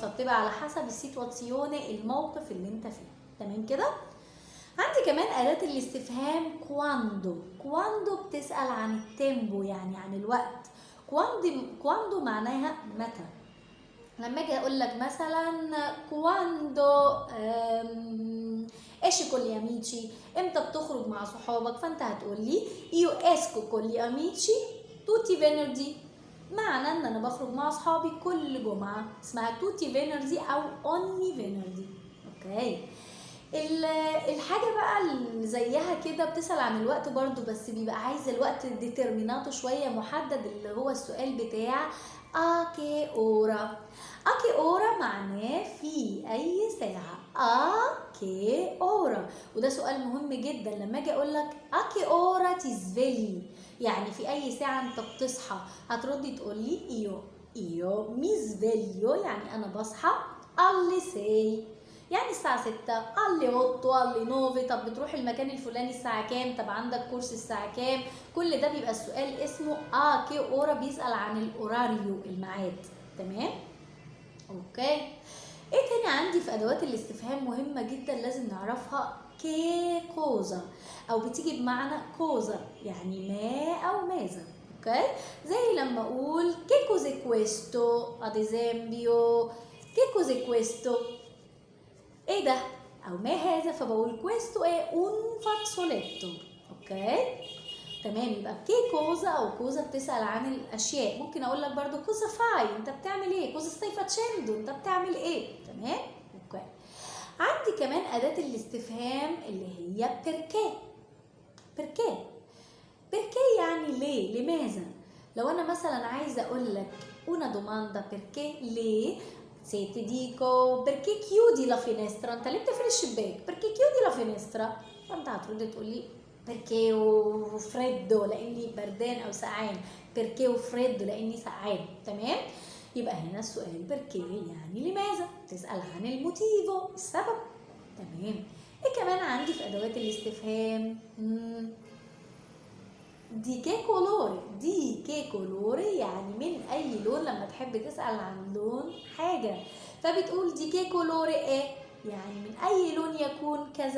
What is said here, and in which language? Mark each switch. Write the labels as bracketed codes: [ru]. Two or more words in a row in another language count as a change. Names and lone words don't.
[ar] فبتبقى على حسب السيتواسيوني، الموقف اللي انت فيه. تمام كده؟ عندي كمان آلات الاستفهام كواندو. كواندو بتسأل عن التيمبو، يعني عن الوقت. كواندو معناها متى. لما اجي اقول لك مثلا [it] quando esci con gli amici, [ar] امتى بتخرج مع صحابك، فانت هتقول لي [it] io esco con gli amici tutti venerdì، [ar] معنى ان انا بخرج مع اصحابي كل جمعه. [it] اسمها tutti venerdì او ogni venerdì. [ar] اوكي، الحاجه بقى اللي زيها كده بتسال عن الوقت برضو، بس بيبقى عايز الوقت ديترميناتو شويه محدد، اللي هو السؤال بتاع [it] a che ora. a che ora [ar] معناه في أي ساعة. [it] a che ora، [ar] وده سؤال مهم جدا. لما أجي أقول لك [it] a che ora ti svegli، [ar] يعني في أي ساعة أنت بتصحى، هتردي تقولي [it] io mi sveglio، [ar] يعني أنا بصحى alle 6، يعني الساعة 6، [it] alle 8، alle 9. [ar] طب بتروح المكان الفلاني الساعة كام؟ طب عندك كورس الساعة كام؟ كل ده بيبقى السؤال اسمه [it] a che ora، [ar] بيسأل عن الأوراريو، الميعاد. تمام؟ اوكي، ايه تاني عندي في ادوات الاستفهام مهمة جدا لازم نعرفها؟ [it] che cosa, [ar] او بتيجي بمعنى كوزا يعني ما او ماذا. [it] اوكي، [ar] زي لما اقول [it] che cos'è questo ad esempio, che cos'è questo, [ar] ايه ده او ما هذا، فبقول كويستو ايه [it] un fazzoletto. [ar] اوكي تمام، يبقى [it] che cosa [ar] او كوزا بتسأل عن الاشياء. ممكن اقول لك برضو [it] cosa fai, [ar] انت بتعمل ايه؟ [it] cosa stai facendo, [ar] انت بتعمل ايه؟ تمام. اوكي، عندي كمان اداة الاستفهام اللي هي بيركي. بيركي، بيركي يعني ليه، لماذا. لو انا مثلا عايزه اقول لك [it] una domanda perché [ar] ليه، [it] se ti dico perché chiudi la finestra، [ar] انت ليه بتقفل الشباك؟ [it] perché chiudi la finestra، [ar] فانت هترد تقول لي [it] perché ho freddo، [ar] لاني بردان او سقعان. [it] perché ho freddo، [ar] لاني سقعان. تمام، يبقى هنا السؤال perché يعني لماذا، تسأل عن الموتيفو، السبب. تمام، ايه كمان عندي في ادوات الاستفهام؟ [it] di che colore. di che colore [ar] يعني من اي لون، لما تحب تسأل عن لون حاجة فبتقول [it] di che colore [ar] ايه، يعني من اي لون يكون كذا.